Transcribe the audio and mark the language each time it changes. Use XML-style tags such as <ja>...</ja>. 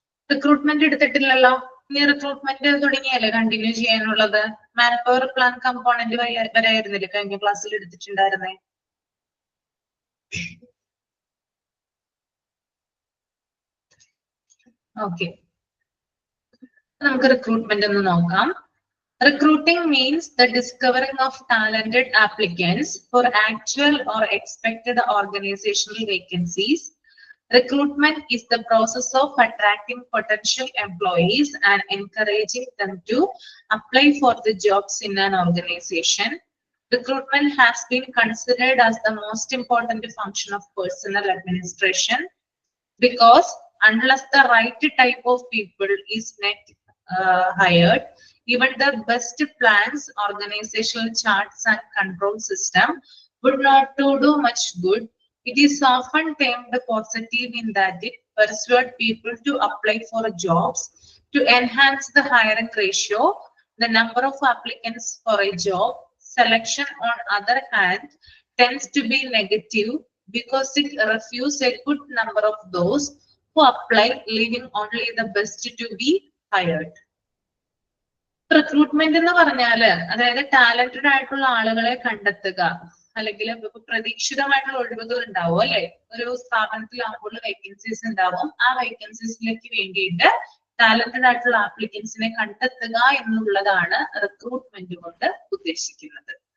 <ml>Recruitment എടുത്തിട്ടില്ലല്ലോ, ഇനി recruitment തുടങ്ങിയല്ലേ continue ചെയ്യാനുള്ളത്. Man power plan component വരെയായിരുന്നില്ലേ കഴിഞ്ഞ ക്ലാസ്സിൽ എടുത്തിട്ടുണ്ടായിരുന്നേ. ഓക്കെ, നമുക്ക് റിക്രൂട്ട്മെന്റ് ഒന്ന് നോക്കാം.</ml> <en>Recruiting means the discovering of talented applicants for actual or expected organizational vacancies. Recruitment is the process of attracting potential employees and encouraging them to apply for the jobs in an organization. Recruitment has been considered as the most important function of personnel administration because unless the right type of people is hired, even the best plans, organizational charts and control system would not do much good. It is often termed positive in that it persuades people to apply for jobs to enhance the hiring ratio. The number of applicants for a job selection on other hand tends to be negative because it refuses a good number of those who apply, leaving only the best to be hired.</en> <ml>Recruitment എന്ന് പറഞ്ഞാല് അതായത് talented ആയിട്ടുള്ള ആളുകളെ കണ്ടെത്തുക, അല്ലെങ്കിൽ പ്രതീക്ഷിതമായിട്ടുള്ള ഒഴിവുകൾ ഉണ്ടാവും അല്ലെ, ഒരു സ്ഥാപനത്തിലാകുമ്പോൾ വേക്കൻസീസ് ഉണ്ടാവും. ആ വേക്കൻസീസിലേക്ക് വേണ്ടിയിട്ട് ടാലന്റഡ് ആയിട്ടുള്ള ആപ്ലിക്കൻസിനെ കണ്ടെത്തുക എന്നുള്ളതാണ് റിക്രൂട്ട്മെന്റ് കൊണ്ട് ഉദ്ദേശിക്കുന്നത്.</ml>